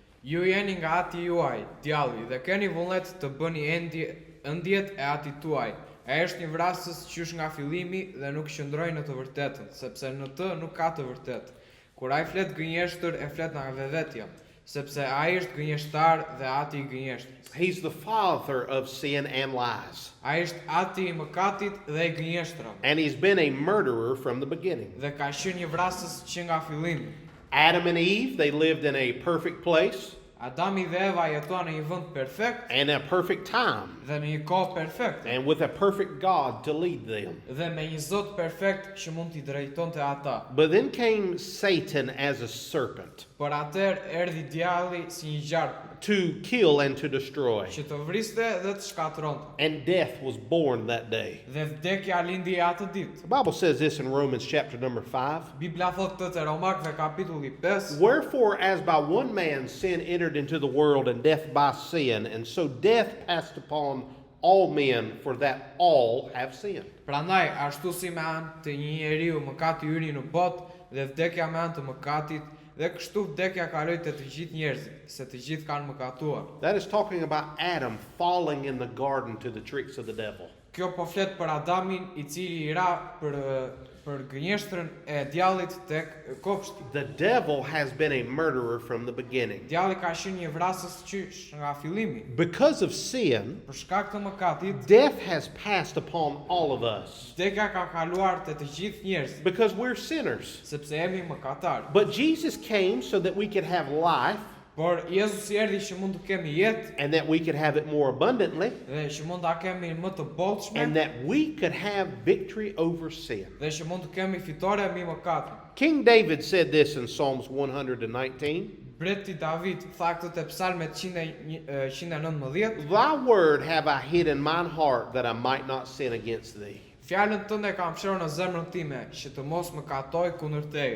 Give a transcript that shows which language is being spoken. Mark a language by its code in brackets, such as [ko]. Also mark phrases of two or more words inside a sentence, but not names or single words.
[sq] Ju jeni nga ati juaj, djalli, dhe keni vullnet të bëni ëndjet e ati tuaj. Ai është një vrasës qysh nga fillimi dhe nuk qëndroi në të vërtetën, sepse në të nuk ka të vërtetë. Kur ai flet gënjeshtër, e flet nga vetvetja, sepse ai është gënjeshtar dhe ati I gënjeshtrit. [en] He's the father of sin and lies. [sq] Ai është ati I mëkatit dhe I gënjeshtrave, [en] And he's been a murderer from the beginning. [sq] dhe ka qenë një vrasës që nga fillimi. [en] Adam and Eve, they lived in a perfect place [sq] Adami dhe Eva jetoan në një vend perfekt [en] and a perfect time, [sq] dhe në një kohë perfekte, [en] and with a perfect God to lead them. [sq] dhe me një Zot perfekt që mund t'i drejtonte ata. [en] But then came Satan as a serpent [sq] Por atëherë erdhi djalli si një gjarpë, [en] to kill and to destroy. [sq] që të vriste dhe të shkatronte. [en] And death was born that day. [sq] Dhe vdekja lindi atë ditë. [en] The Bible says this in Romans chapter number 5. [sq] Bibla thot këtë te Romakëve kapitulli 5. [en] Wherefore, as by one man sin entered into the world, and death by sin, and so death passed upon all men, for that all have sinned. [sq] Prandaj ashtu si me anë të një njeriu mëkati hyri në botë dhe vdekja me anë të mëkatit, dhe kështu vdekja kaloi te të gjithë njerëzit, se të gjithë kanë mëkatuar. [en] That is talking about Adam falling in the garden to the tricks of the devil. [sq] Kjo po flet për Adamin I cili I ra për gënjeshtrën e djallit tek kopshti. [en] The devil has been a murderer from the beginning. [sq] Djalli ka qenë një vrasës qysh nga fillimi. [en] Because of sin, [sq] Për shkak të mëkatit, [en] death has passed upon all of us [sq] vdekja ka kaluar te të gjithë njerëzit, [en] because we're sinners. [sq] sepse jemi mëkatar. [en] But Jesus came so that we could have life [sq] Por Jezusi erdhi që mund të kemi jetë [en] and that we could have it more abundantly [sq] dhe që mund ta kemi më të bollshme [en] and that we could have victory over sin. [sq] dhe që mund të kemi fitore mbi mëkatin. [en] King David said this in Psalms 119. [sq] Breti David tha këtë te Psalmet 119. [en] Thy word have I hid in mine heart that I might not sin against thee. [sq] Fjalën tënde kam fshirë në zemrën time që të mos mëkatoj kundër teje.